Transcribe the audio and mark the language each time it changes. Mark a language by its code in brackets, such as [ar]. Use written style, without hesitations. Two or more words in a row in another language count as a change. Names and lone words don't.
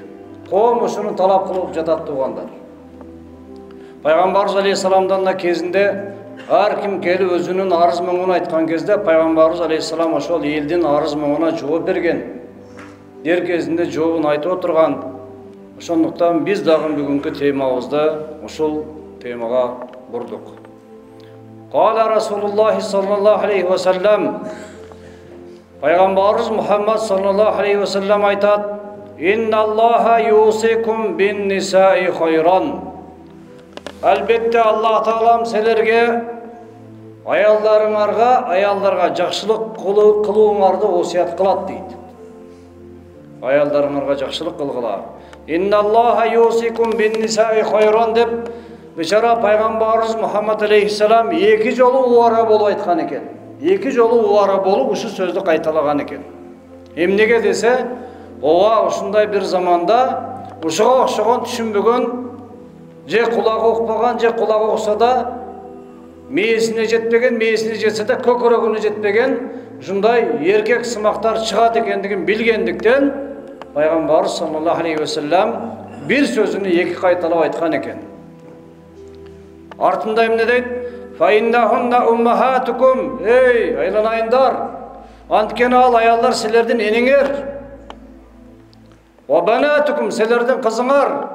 [ky] Коом ушуну талап кылып жатат, туугандар. Пайгамбарыбыз алейхисаламдан да кезинде ар ким келип өзүнүн арыз моңун айткан кезде Пайгамбарыбыз алейхисалам ошол элдин арыз моңуна жооп берген. Дер кезинде жообун айтып отурган. Ошондуктан биз дагы бүгүнкү темабызды ушул темага бурдук. [ar] قال رسول الله صلى الله عليه وسلم. [ky] Пайгамбарыбыз Мухаммад [ar] صلى الله عليه وسلم [ky] айтат: [ar] "إن الله يوصيكم بالنساء خيرا." [ky] Албетте Аллах Таалам силерге аялдарга жакшылык кылууңарды осуят кылат дейт. Аялдарыңарга жакшылык кылгыла. [ar] إن الله يوصيكم بالنساء خيرا [ky] деп бечара Пайгамбарыбыз Мухаммад алейхиссалам эки жолу убара болуп айткан экен. Эки жолу убара болуп ушу сөздү кайталаган экен. Эмнеге десе, ооба ушундай бир заманда ушуга окшогон түшүнбөгөн, же кулагы укпаган, же кулагы укса да мээсине жетпеген, мээсине жетсе да көкөрөгүнө жетпеген ушундай эркек сымактар чыгат экендигин билгендиктен Пайгамбарыбыз [ar] صلى الله عليه وسلم [ky] бир сөзүнү эки кайталап айткан экен. Артында эмне дейт? [ar] فإنهن أمهاتكم. [ky] Эй, айланайындар, анткени ал аялдар силердин энеңер. [ar] وبناتكم, [ky] силердин кызыңар.